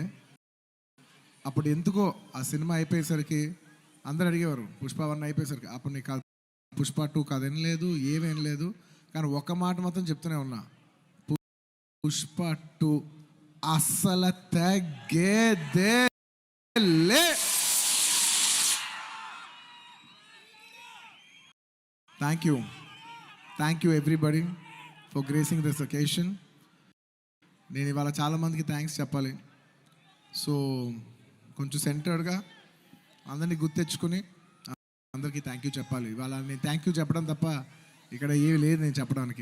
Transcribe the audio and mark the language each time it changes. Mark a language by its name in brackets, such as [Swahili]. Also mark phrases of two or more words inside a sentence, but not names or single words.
[Telugu] అప్పుడు ఎందుకో ఆ సినిమా అయిపోయేసరికి అందరు అడిగేవారు, పుష్ప 1 అయిపోయేసరికి అప్పుడు నీకు పుష్ప 2 కదేం లేదు, ఏమేం లేదు. కానీ ఒక మాట మాత్రం చెప్తూనే ఉన్నా, పుష్ప 2 అస్సలు తగ్గేదేలే. [English] Thank you everybody for gracing this occasion. [Telugu] నేను ఇవాళ చాలామందికి థ్యాంక్స్ చెప్పాలి. సో కొంచెం సెంటర్డ్గా అందరినీ గుర్తెచ్చుకొని అందరికీ [English] thank you [Telugu] చెప్పాలి. ఇవాళ నేను [English] thank you [Telugu] చెప్పడం తప్ప ఇక్కడ ఏమి లేదు నేను చెప్పడానికి.